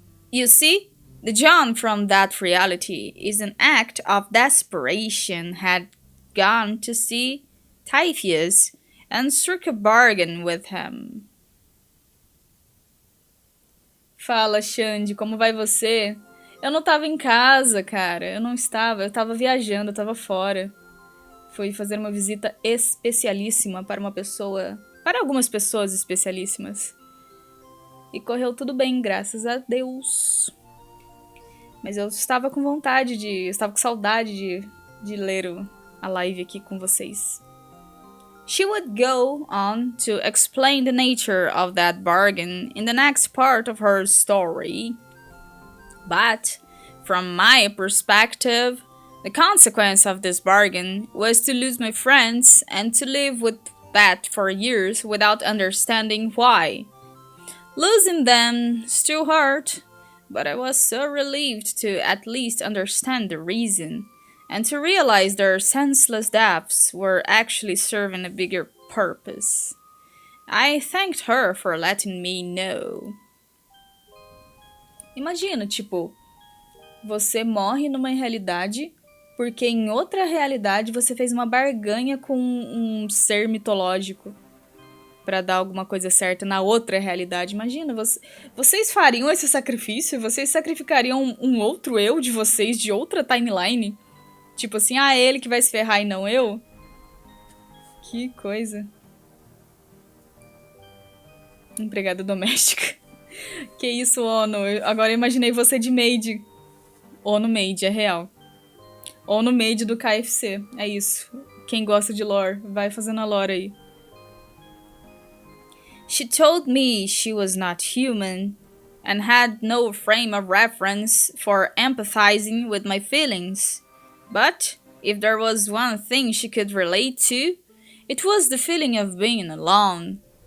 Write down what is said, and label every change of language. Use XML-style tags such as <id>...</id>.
<en>You see, the John from that reality is an act of desperation had gone to see Typheus and struck a bargain with him.</en> <pt>Fala, Xande, como vai você? Eu não tava em casa, cara. Eu tava viajando, eu tava fora. Fui fazer uma visita especialíssima para uma pessoa... Para algumas pessoas especialíssimas. E correu tudo bem, graças a Deus. Mas eu estava com vontade de... Eu estava com saudade de ler a live aqui com vocês.</pt> <en>She would go on to explain the nature of that bargain in the next part of her story. But, from my perspective, the consequence of this bargain was to lose my friends and to live with that for years without understanding why. Losing them still hurt, but I was so relieved to at least understand the reason, and to realize their senseless deaths were actually serving a bigger purpose. I thanked her for letting me know.</en> <pt>Imagina, tipo, você morre numa realidade porque em outra realidade você fez uma barganha com um ser mitológico pra dar alguma coisa certa na outra realidade. Imagina, vocês fariam esse sacrifício? Vocês sacrificariam um outro eu de vocês de outra timeline? Tipo assim, é ele que vai se ferrar e não eu? Que coisa. Empregada doméstica. Que isso, ONU. Agora eu imaginei você de maid. ONU maid, é real. ONU maid do KFC. É isso. Quem gosta de lore, vai fazendo a lore aí.</pt> <en>She told me she was not human and had no frame of reference for empathizing with my feelings. But if there was one thing she could relate to, it was the feeling of being alone.</en>